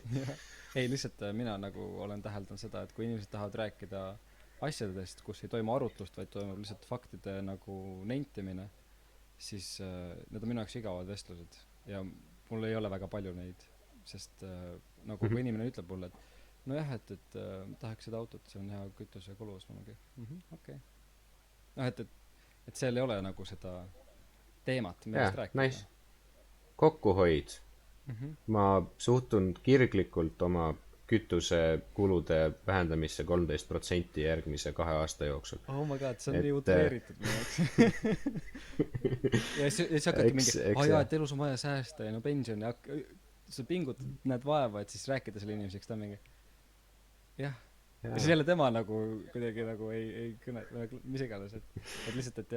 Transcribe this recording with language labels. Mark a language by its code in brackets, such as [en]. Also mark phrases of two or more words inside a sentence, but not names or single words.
[et] Ei, lihtsalt mina nagu olen täheldanud seda, et kui inimesed tahavad rääkida asjadest, kus ei toimu arutlust, vaid toimub lihtsalt faktide nagu nentimine, siis need on minu jaoks igavad vestlused ja mul ei ole väga palju neid, sest nagu kui inimene ütleb mulle, et nojah, et tahaks seda autot, see on hea kütuse kulus, ma mingi, okei. Et seal ei ole nagu seda teemat, millest rääkida. Nice. Kokkuhoid. Ma suhtun kirglikult oma kütusekulude vähendamisse 13% järgmise 2 aasta jooksul. [en] Oh my god, [et] see on nii utreeritud minu jaoks. Ja siis hakkadki mingi, et elus on vaja säästa ja pension ja sa pingutad, näed vaeva, et siis rääkida selle inimeseks, ta on mingi jah. Ja siis jälle tema nagu kuidagi nagu ei kõne, mis iganes, et lihtsalt, et jah.